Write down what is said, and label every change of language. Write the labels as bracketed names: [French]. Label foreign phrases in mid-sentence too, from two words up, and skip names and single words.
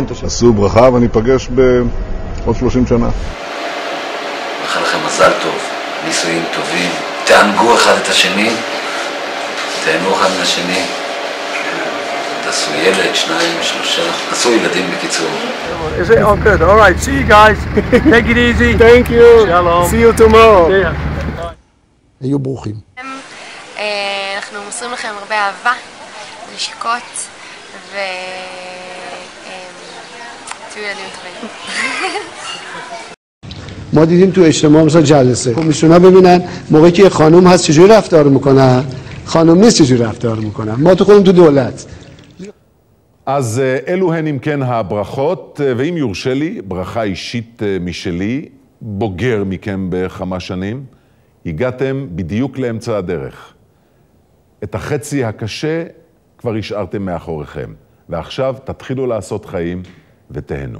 [Hebrew] עשו ברכה ואני פגש בעוד 30 שנה. מאחל לכם מזל טוב, נישואים טובים, תענגו אחד את השני, תהנו אחד מהשני, תעשו ילד, 2, 3, תעשו ילדים בקיצור. [English] Is it? Oh, good. All right. See you guys. Take it easy. Thank you. Shalom. See you tomorrow. See ya. [Hebrew] היו ברוכים. אנחנו מוסרים לכם הרבה אהבה, נשיקות, תהיו ילדים טובים. [Persian] ما دیدیم تو اجتماع مثلا جلسه خب میشونا ببینن موقعی که خانم هست چجوری رفتار میکنن، خانم نیست چجوری رفتار میکنن. ما تو خودمون تو دولت. [Hebrew] אז אלו הן אם כן הברכות, ואם יורשה לי, ברכה אישית משלי, בוגר מכם בכמה שנים, הגעתם בדיוק לאמצע הדרך. את החצי הקשה כבר השארתם מאחוריכם, ועכשיו תתחילו לעשות חיים ותהנו.